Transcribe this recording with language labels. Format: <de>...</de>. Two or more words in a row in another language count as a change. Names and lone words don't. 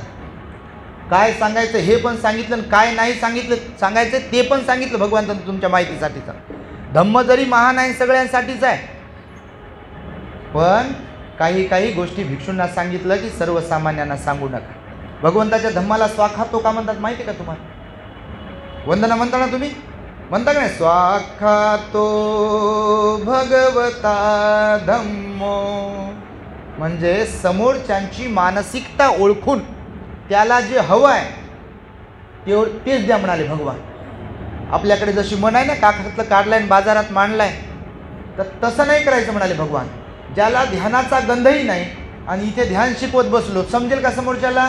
<mr>काय सांगायचं हे पण सांगितलं आणि काय नाही सांगायचं ते पण सांगितलं भगवान तुमच्या माहितीसाठीचं. धम्म जरी महान आहे सगळ्यांसाठीच आहे, पण काही गोष्टी भिक्षूंना सांगितलं की सर्वसामान्यांना सांगू नका. भगवंताच्या धम्माला स्वाखातो का म्हणतात माहिती आहे का तुम्हाला? वंदना म्हणता ना तुम्ही, म्हणता का नाही?</mr> <pi>स्वाखातो भगवता धम्मो,</pi> <mr>म्हणजे समोरच्यांची मानसिकता ओळखून त्याला जे हवं आहे तेच द्या म्हणाले भगवान. आपल्याकडे जशी म्हण आहे ना, काखातलं काढलाय आणि बाजारात मांडलाय, तर तसं नाही करायचं म्हणाले भगवान. ज्याला ध्यानाचा गंधही नाही आणि इथे ध्यान शिकवत बसलो, समजेल का समोरच्याला?</mr>